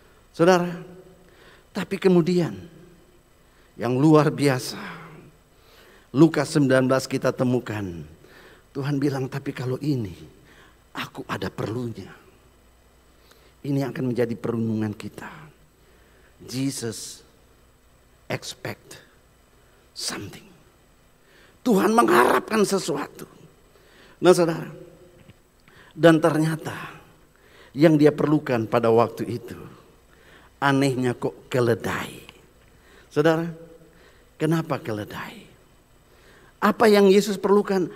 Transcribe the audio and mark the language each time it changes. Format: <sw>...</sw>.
<id>Saudara, tapi kemudian yang luar biasa, Lukas 19 kita temukan, Tuhan bilang, tapi kalau ini aku ada perlunya. Ini akan menjadi perenungan kita.</id> <en>Jesus expect something.</en> <id>Tuhan mengharapkan sesuatu. Nah saudara, dan ternyata yang Dia perlukan pada waktu itu, anehnya kok keledai. Saudara, kenapa keledai? Apa yang Yesus perlukan?</id>